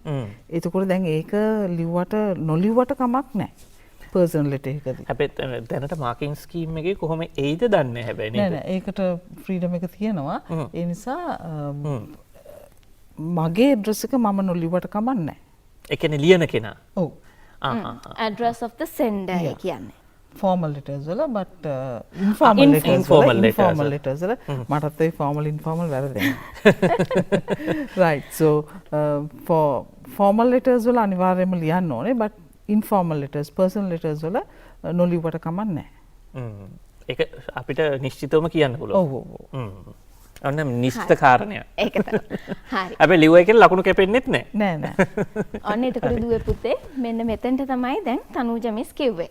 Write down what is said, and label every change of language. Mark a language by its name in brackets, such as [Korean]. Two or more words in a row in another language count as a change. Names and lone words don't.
[Sinhala] එතකොට දැන් ඒක ලිව්වට නොලිව්වට කමක් නැහැ. [English] personal letter [Sinhala] එකදී. හැබැයි දැනට [English] marking scheme [Sinhala] එකේ කොහොම එයිද දන්නේ හැබැයි නේද? නෑ ඒකට ෆ්‍රීඩම් එක තියෙනවා. ඒ නිසා මගේ ඇඩ්‍රස් එක මම නොලිව්වට කමක් නැහැ. ඒ කියන්නේ ලියන කෙනා. ඔව්. [English] address of the sender කියන්නේ. formal letters වල but informal letters [Sinhala] වල මටත් ඒ [English] formal informal වැරදෙනවා. right so for formal letters [Sinhala] වල අනිවාර්යයෙන්ම ලියන්න ඕනේ [English] but informal letters personal letters [Sinhala] වල නොලිව්වට කමක් නැහැ. ඒක අපිට නිශ්චිතවම කියන්න පුළුවන්. ඔව් ඔව්. අන්න නිශ්චිත කාරණයක්. ඒක තමයි. හරි. හැබැයි ලිව්වයි කියලා ලකුණු කැපෙන්නෙත් නැහැ. නෑ නෑ. ඔන්න එතකොට දුවේ පුතේ මෙන්න මෙතෙන්ට තමයි දැන් තනුජ මිස් කිව්වේ.